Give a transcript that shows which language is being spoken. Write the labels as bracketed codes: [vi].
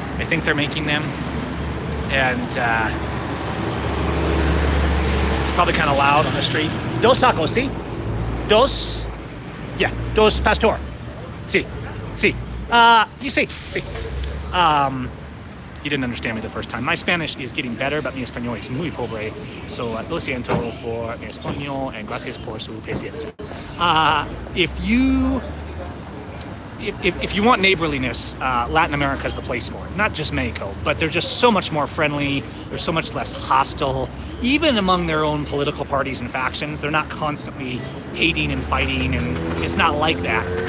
[en] I think they're making them, and it's probably kind of loud on the street. [es] Dos tacos, sí? Dos? [en] Yeah, [es] dos pastor. Sí, sí. [en] You see, [es] sí. [en] You didn't understand me the first time. My Spanish is getting better, but [es] mi español es muy pobre. [en] So [es] lo siento [en] for [es] mi español, [en] and [es] gracias por su paciencia. [en] If you want neighborliness, Latin America is the place for it. Not just Mexico, but they're just so much more friendly. They're so much less hostile. Even among their own political parties and factions, they're not constantly hating and fighting, and it's not like that.